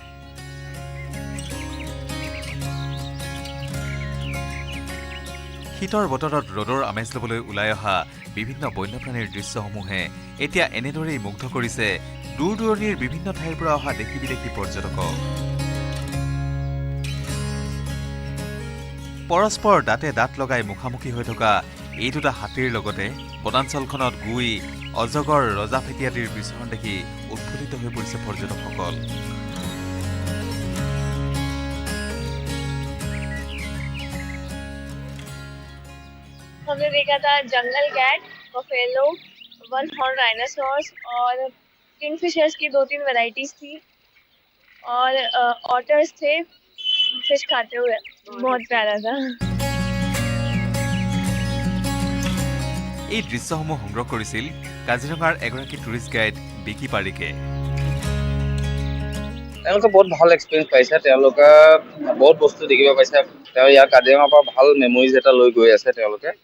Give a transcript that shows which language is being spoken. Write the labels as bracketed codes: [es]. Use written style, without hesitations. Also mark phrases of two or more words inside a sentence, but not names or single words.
[as] শীতৰ বতৰত ৰ'দৰ আমেজ ল'বলৈ ওলাই অহা বিভিন্ন বন্যপ্ৰাণীৰ দৃশ্যসমূহে এতিয়া এনেদৰেই মুগ্ধ কৰিছে দূৰ দূৰণিৰ বিভিন্ন ঠাইৰ পৰা অহা দেশী বিদেশী পৰ্যটকক পৰস্পৰ দাঁতে দাঁত লগাই মুখামুখি হৈ থকা এই দুটা হাতীৰ লগতে বনাঞ্চলখনত গুই অজগৰ ৰজা ফেটিয়াটিৰ বিচৰণ দেখি উৎফুল্লিত হৈ পৰিছে পৰ্যটকসকল [hi] हमने देखा था [en] jungle cat, buffalo, one horn rhinoceros [hi] और किंगफिशर्स की 2-3 वैरायटीज थी और ऑटर्स थे फिश खाते हुए बहुत प्यारा था [as] এই দৃশ্যসমূহ সংগ্ৰহ কৰিছিল কাজিৰঙাৰ এগৰাকী [en] tourist guide [as] বিকি পাৰিকে তেওঁলোকে বহুত ভাল এক্সপিৰিয়েঞ্চ পাইছে তেওঁলোকে বহুত বস্তু দেখিব পাইছে তেওঁ ইয়াৰ কাজিৰঙাৰ পৰা ভাল মেমৰিজ এটা লৈ গৈ আছে তেওঁলোকে